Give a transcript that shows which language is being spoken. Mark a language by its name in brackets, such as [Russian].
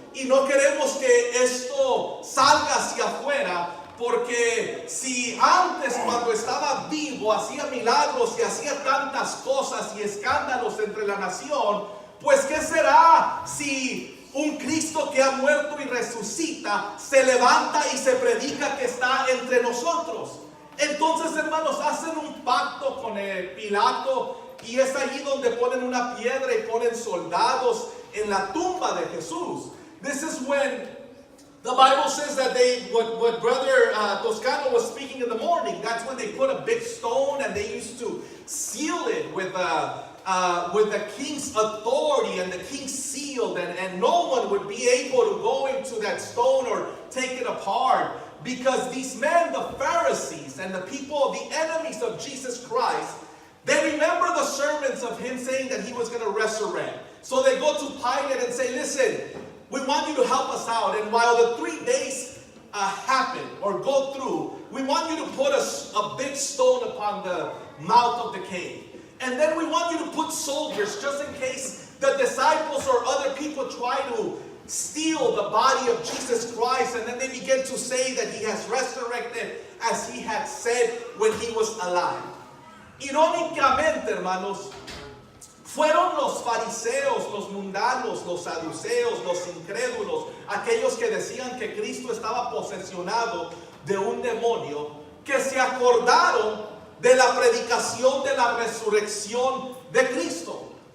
[Spanish] Y no queremos que esto salga hacia afuera, porque si antes cuando estaba vivo hacía milagros y hacía tantas cosas y escándalos entre la nación, pues ¿qué será si un Cristo que ha muerto y resucita se levanta y se predica que está entre nosotros? Entonces, hermanos, hacen un pacto con el Pilato y es allí donde ponen una piedra y ponen soldados en la tumba de Jesús. [English] This is when the Bible says that what Brother Toscano was speaking in the morning, that's when they put a big stone and they used to seal it with the king's authority and the king's seal, and no one would be able to go into that stone or take it apart, because these men, the Pharisees and the people, the enemies of Jesus Christ, they remember the sermons of him saying that he was going to resurrect. So they go to Pilate and say, listen, we want you to help us out, and while the 3 days happen or go through, we want you to put a big stone upon the mouth of the cave. And then we want you to put soldiers just in case the disciples or other people try to steal the body of Jesus Christ, and then they begin to say that he has resurrected as he had said when he was alive. [Spanish] Irónicamente, hermanos, fueron los fariseos, los mundanos, los saduceos, los incrédulos, aquellos que decían que Cristo estaba posesionado de un demonio, que se acordaron de la predicación de la resurrección de Cristo.